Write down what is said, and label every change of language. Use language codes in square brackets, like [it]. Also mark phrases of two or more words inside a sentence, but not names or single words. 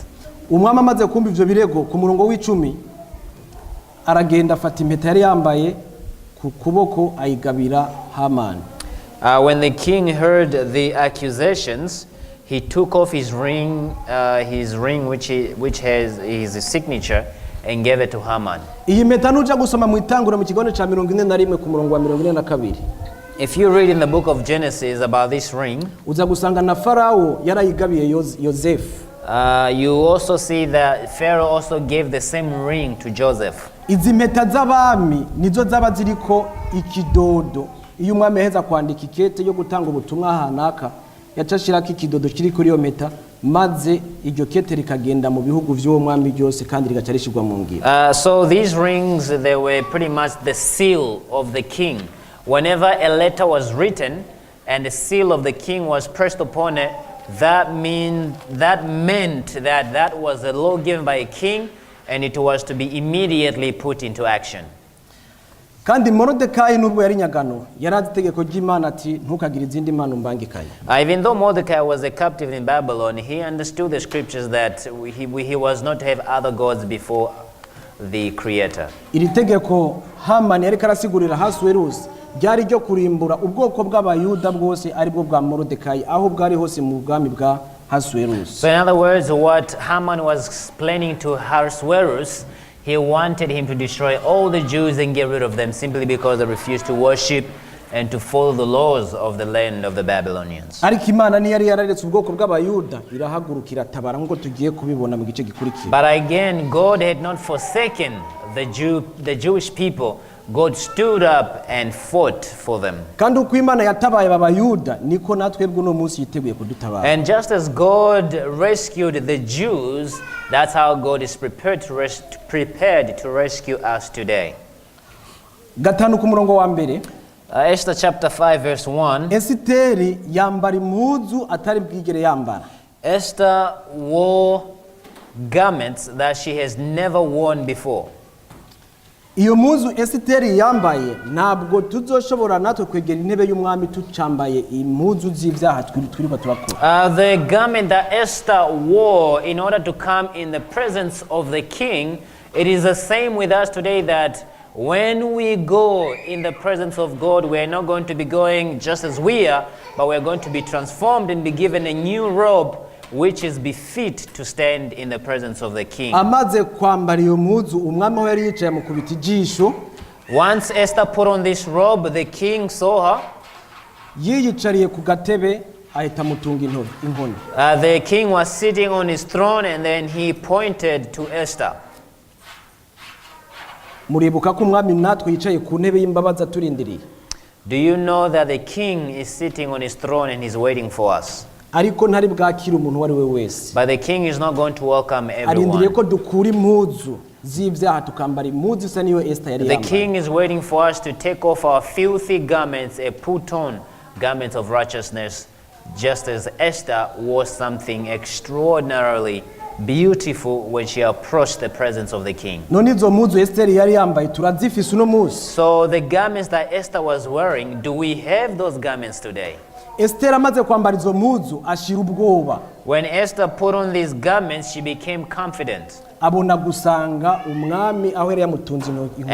[rn] Umwami amaze kumva ivyo birego ku murongo w'icumi aragenda afata impeta yari yambaye ku kuboko ayigabira Hamani. [en] When the king heard the accusations, he took off his ring which has his signature, and gave it to Haman. [rn] Iyi mpeta nuja gusoma mu itangura mu kigone ca 41 ku murongo wa 42. [en] If you read in the book of Genesis about this ring, [rn] Uza gusanga na Farao yarayigabiye Yosefu. [en] You also see that Pharaoh also gave the same ring to Joseph. [rn] Izi mpeta z'abami nizo zaba ziriko ikidodo. Iyo umwami aheza kwandika ikete yo gutanga ubutumwa hanaka, yacashirako ikidodo kiri kuri iyo mpeta, maze iryo kete rikagenda mu bihugu vy'uwo mwami byose kandi rigaca rishirwa mu ngiro. [en] So these rings, they were pretty much the seal of the king. Whenever a letter was written and the seal of the king was pressed upon it, that meant that was a law given by a king, and it was to be immediately put into action. [rn] kandi Morodekayi nubwo yari nyagano yarazi itegeko ry'Imana ati ntukagire izindi mana umbangikanye. [en] Even though Mordecai was a captive in Babylon, he understood the scriptures that he was not to have other gods before the Creator. [rn] Iri tegeko Hamani yari karasigurira Ahasuwerusi ryari ryo kurimbura ubwoko bw'abayuda bwose ari bwo bwa Morodekayi aho bwari hose mu bwami bwa Ahasuwerusi. [en] So in other words, what Haman was explaining to Ahasuerus, he wanted him to destroy all the Jews and get rid of them simply because they refused to worship and to follow the laws of the land of the Babylonians. [rn] Ariko Imana ni yari yararetse ubwoko bw'abayuda irahagurukira tabara ngo tugiye kubibona mu gice gikurikira. [en] But again, God had not forsaken the Jewish people. God stood up and fought for them. [rn] Kandi uko Imana yatabaye abayuda niko natwe bw'uno munsi yiteguye kudutabara. [en] And just as God rescued the Jews, that's how God is prepared to rescue us today. [rn] Gatanu ku murongo wa mbere. [en] Esther chapter 5 verse 1. [rn] Esiteri yambara impuzu atari bwigere yambara. [en] Esther wore garments that she has never worn before. [rn] Iyo mpuzu Esiteri yambaye ntabwo tuzoshobora natwe kwegera intebe y'umwami tucambaye impuzu z'ivyaha twiriba turakora. [en] The garment that Esther wore in order to come in the presence of the king, it is the same with us today that when we go in the presence of God, we are not going to be going just as we are, but we are going to be transformed and be given a new robe which is befit to stand in the presence of the king. [rn] Amaze kwambara iyo mpuzu umwami aho yari yicaye mu kubita ijisho. [en] Once Esther put on this robe, the king saw her. [rn] Yiyicariye ku gatebe ahita mutunga inkoni. [en] The king was sitting on his throne and then he pointed to Esther. [rn] Muribuka ko umwami natwe yicaye ku ntebe y'imbabazi aturindiriye. [en] Do you know that the king is sitting on his throne and he's waiting for us? [rn] Ariko ntari bwakira umuntu wari we wese. [en] But the king is not going to welcome [rn] Arindiriye [en] everyone. [rn] ko dukura impuzu z'ivyaha tukambara impuzu isa niyo Esther yari [en] The [rn] yambaye. [en] king is waiting for us to take off our filthy garments and put on garments of righteousness, just as Esther wore something extraordinarily beautiful when she approached the presence of the king. [rn] None izo mpuzu Esther yari yambaye turazifise uno munsi. [en] So the garments that Esther was wearing, do we have those garments today? [rn] Esther amaze kwambara izo mpuzu ashira ubwoba. [en] When Esther put on these garments, she became confident. [rn] Abona gusanga umwami aho yari yamutunze inkoni.